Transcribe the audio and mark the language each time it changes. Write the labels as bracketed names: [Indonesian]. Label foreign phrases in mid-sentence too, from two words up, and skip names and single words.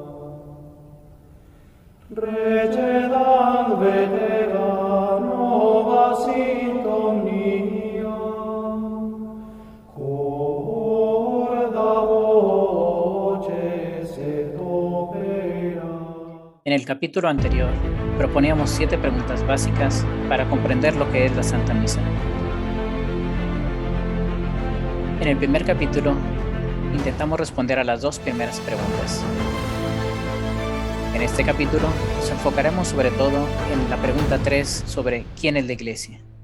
[Latin] Recedant vetera nova sintonia, corda voces et opera. [Spanish] En el capítulo anterior, proponíamos 7 preguntas básicas para comprender lo que es la Santa Misa. En el primer capítulo, intentamos responder a las 2 primeras preguntas. En este capítulo, nos enfocaremos sobre todo en la pregunta 3 sobre ¿quién es la Iglesia?